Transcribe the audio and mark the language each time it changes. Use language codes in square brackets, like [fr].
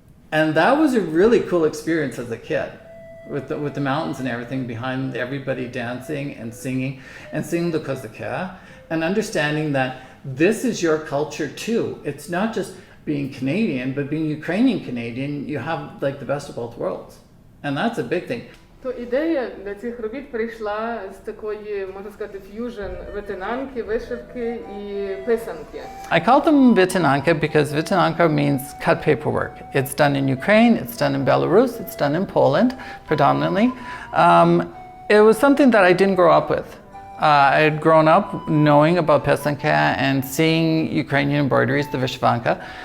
[en] And that was a really cool experience as a kid, with the mountains and everything behind everybody dancing and singing the Kozaka, and understanding that this is your culture too. It's not just being Canadian, but being Ukrainian Canadian, you have like the best of both worlds. And that's a big thing. [uk] То ідея для цих робіт прийшла з такої, можна сказати, ф'южн витинанки, вишивки і писанки. [en] I call them vytinanka because vytinanka means cut paperwork. It's done in Ukraine, it's done in Belarus, it's done in Poland predominantly. It was something that I didn't grow up with. I had grown up knowing about pysanka and seeing Ukrainian embroideries, the vyshyvka.